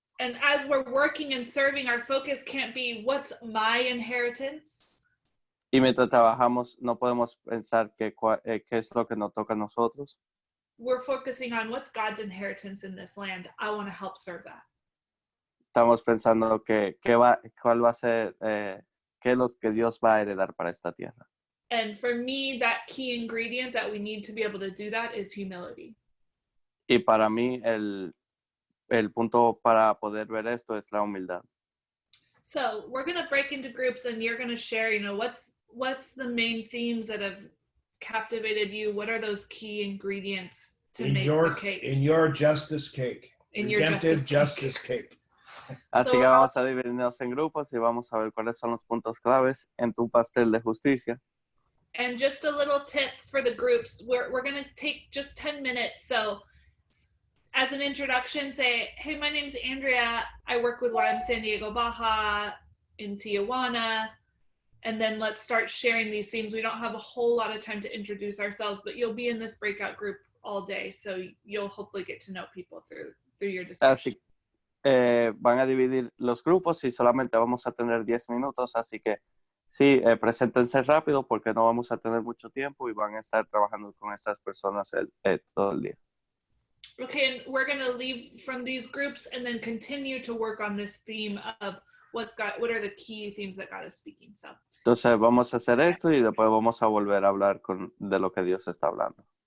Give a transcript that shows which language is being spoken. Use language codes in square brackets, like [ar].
[en] And as we're working and serving, our focus can't be what's my inheritance. [es] Y mientras trabajamos, no podemos pensar qué es lo que nos toca a nosotros. [en] We're focusing on what's God's inheritance in this land. I want to help serve that. [es] Estamos pensando cuál va a ser, qué es lo que Dios va a heredar para esta tierra. [en] And for me, that key ingredient that we need to be able to do that is humility. [es] Y para mí, el punto para poder ver esto es la humildad. [en] So we're going to break into groups and you're going to share, what's the main themes that have captivated you? What are those key ingredients to make the cake? In your justice cake. In Redemptive your justice cake. [es] Así que vamos a dividirnos en grupos y vamos a ver cuáles son los puntos claves en tu pastel de justicia. [en] And just a little tip for the groups, we're going to take just 10 minutes. So as an introduction, say, hey, my name's Andrea. I work with YM San Diego Baja in Tijuana. And then let's start sharing these themes. We don't have a whole lot of time to introduce ourselves, but you'll be in this breakout group all day. So you'll hopefully get to know people through your discussion. [es] Así van a dividir los grupos y solamente vamos a tener 10 minutos. Así que Sí, preséntense rápido porque no vamos a tener mucho tiempo y van a estar trabajando con estas personas todo el día. [en] Okay, and we're gonna leave from these groups and then continue to work on this theme of what are the key themes that God is speaking. So. [es] Entonces vamos a hacer esto y después vamos a volver a hablar de lo que Dios está hablando.